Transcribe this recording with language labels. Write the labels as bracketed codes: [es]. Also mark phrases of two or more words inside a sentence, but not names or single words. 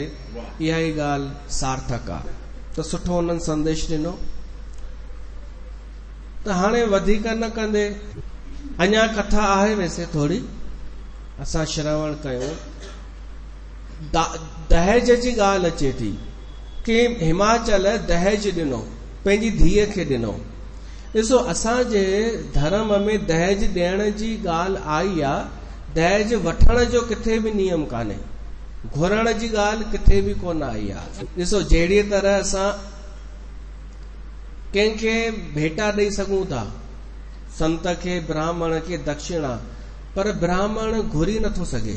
[sd] इहा ई ॻाल्हि सार्थक आहे। त सुठो उन्हनि संदेश ॾिनो। त हाणे वधीक न कंदे, अञा कथा आहे वैसे थोड़ी, असां श्रवण कयूं। दहेज जी ॻाल्हि अचे थी कि हिमाचल दहेज ॾिनो, पंहिंजी धीअ खे ॾिनो। ॾिसो असांजे धर्म में दहेज ॾियण जी ॻाल्हि आई आहे, दहेज वठण जो किथे भी नियम कान्हे, घुरण जी ॻाल्हि किथे भी कोन आई आहे। ॾिसो जहिड़ी तरह असां कंहिंखे भेटा ॾेई सघूं था, संत खे ब्राह्मण खे दक्षिणा, पर ब्राह्मण घुरी नथो सघे।